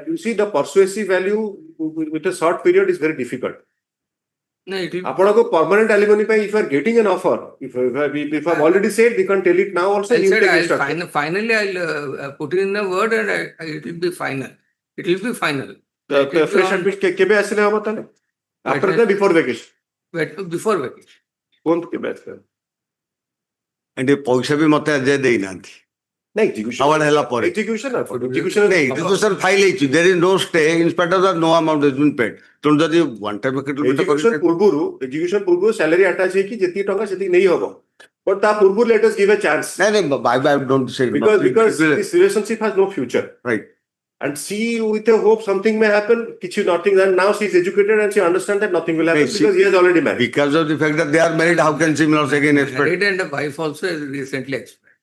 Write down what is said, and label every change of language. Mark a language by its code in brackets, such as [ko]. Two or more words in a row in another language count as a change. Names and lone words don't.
[en] You see, the persuasive value with a short period is very difficult. No, it will. [or] ଆପଣଙ୍କୁ permanent alimony ପାଇଁ, [en] if you are getting an offer, if I've already said, we can tell it now also. I you said take I'll instruction. finally I'll put in a word and it will be final. It will be final. The fresh admission [or] କେବେ ଆସିଲେ ହବ ତାହେଲେ? [en] After the before vacation. Before vacation. [or] କୁହନ୍ତୁ କେବେ ଆସିଲେ? [en] And the [or] ପଇସା ବି ମତେ ଆଜି ଦେଇନାହାନ୍ତି। ନା execution. Award ହେଲା ପରେ। [en] Execution or for Execution file ହେଇଛି, there is no stay, in spite of that no amount has been paid. [or] ତେଣୁ ଯଦି [en] one time [or] execution ପୂର୍ବରୁ [en] salary attach [or] ହେଇକି ଯେତିକି ଟଙ୍କା ସେତିକି ନେଇ ହବ। [en] But [or] ତା ପୂର୍ବରୁ [en] let us give a chance. [or] ନାଇଁ [en] I don't say Because this relationship has no future. Right. And she with a hope something may happen, nothing, and now she is educated and she understands that nothing will happen because he has already married. Because of the fact that they are married, how can she not again expect? Married and a wife also has recently expired.